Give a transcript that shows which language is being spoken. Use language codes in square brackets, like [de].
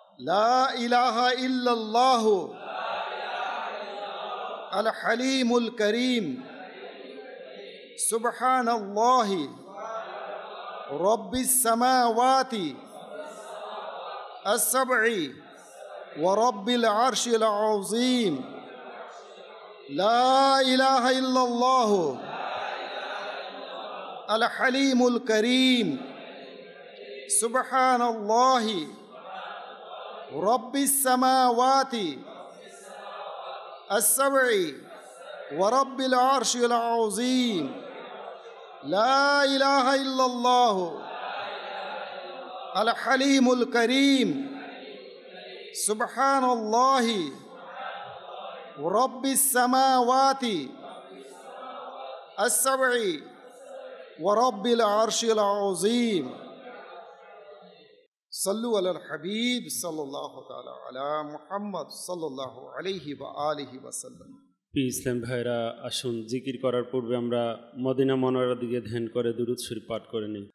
[ar] লা ইলাহা ইল্লাল্লাহু আল হালিমুল করিম সুবহানাল্লাহি রব্বিস সামাওয়াতি السبع ورب العرش العظيم لا إله إلا الله الحليم الكريم سبحان الله رب السماوات السبع ورب العرش العظيم لا إله إلا الله الحليم الكريم سبحان الله رب السماوات السبع ورب العرش العظيم صلوا على الحبيب صلى الله تعالى على محمد صلى الله عليه وآله وسلم [bn] ইসলাম ভাইরা আসুন জিকির করার পূর্বে আমরা মদিনা মনোয়ারার দিকে ধ্যান করে দুরূদ শরীফ পাঠ করে নিই।